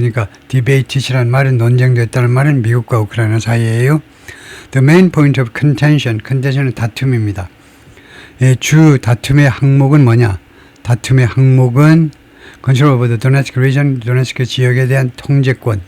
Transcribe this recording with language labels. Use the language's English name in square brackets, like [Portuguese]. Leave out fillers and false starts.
[Korean] 그러니까 debate이라는 말은 논쟁됐다는 말은 미국과 우크라이나 사이에요. [English] The main point of contention은 [Korean] 다툼입니다. 주 다툼의 항목은 뭐냐? 다툼의 항목은 [English] control over the Donetsk region, [Korean] 도네츠크 지역에 대한 통제권.